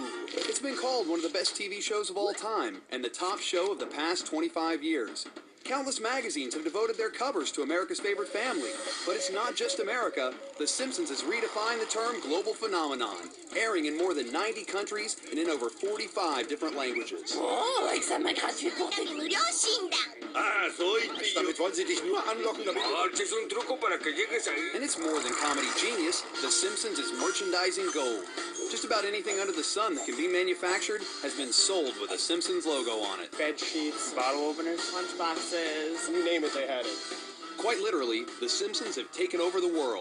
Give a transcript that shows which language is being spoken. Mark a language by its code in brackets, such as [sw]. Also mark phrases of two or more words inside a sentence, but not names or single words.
[en] It's been called one of the best TV shows of all time, and the top show of the past 25 years. Countless magazines have devoted their covers to America's favorite family. But it's not just America. The Simpsons has redefined the term global phenomenon, airing in more than 90 countries and in over 45 different languages. [fr] Oh, examen gratuit pour tes [es] Ah, soy tío. [de] Damit wollen Sie dich nur anlocken, damit... [es] es un truco para que llegues ahí. [en] And it's more than comedy genius. The Simpsons is merchandising gold. Just about anything under the sun that can be manufactured has been sold with a Simpsons logo on it. Bed sheets, bottle openers, lunchboxes, you name it, they had it. Quite literally, The Simpsons have taken over the world.